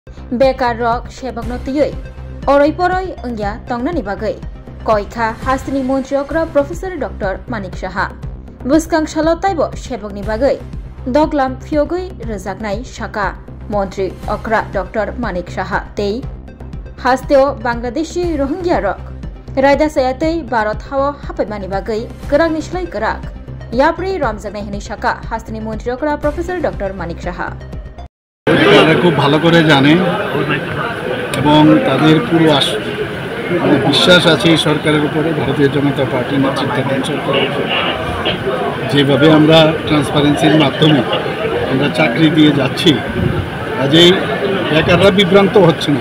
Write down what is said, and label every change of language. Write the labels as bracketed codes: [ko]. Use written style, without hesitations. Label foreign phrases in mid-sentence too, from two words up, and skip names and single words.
[trp] बेकार रक सेबकनो तुयै अरय परय अंग्या तंगनानि बागै कयखा हास्तिनि मन्त्री अग्रा [en] professor doctor [trp] मानिक साहा बुस्कां सालताइबो सेबकनि बागै दगलाम फियोगै रोजाकनाय साका मन्त्री अग्रा डॉक्टर मानिक साहा तेई हास्तेओ बांग्लादेशी रोहिंग्या रक रायदा सायातै भारत हाव हापाइमानि बागै गराग निस्लाय गराग याप्रे रमजाकनाय हनि साका हास्तिनि मन्त्री अग्रा [en] professor doctor [trp] मानिक साहा [bn] খুব ভালো করে জানে এবং তাদের পুরো বিশ্বাস আছে এই সরকারের উপরে, ভারতীয় জনতা পার্টি নেতৃত্বাধীন সরকারের উপরে। যেভাবে আমরা ট্রান্সপারেন্সির মাধ্যমে আমরা চাকরি দিয়ে যাচ্ছি, কাজেই বেকাররা বিভ্রান্ত হচ্ছে না।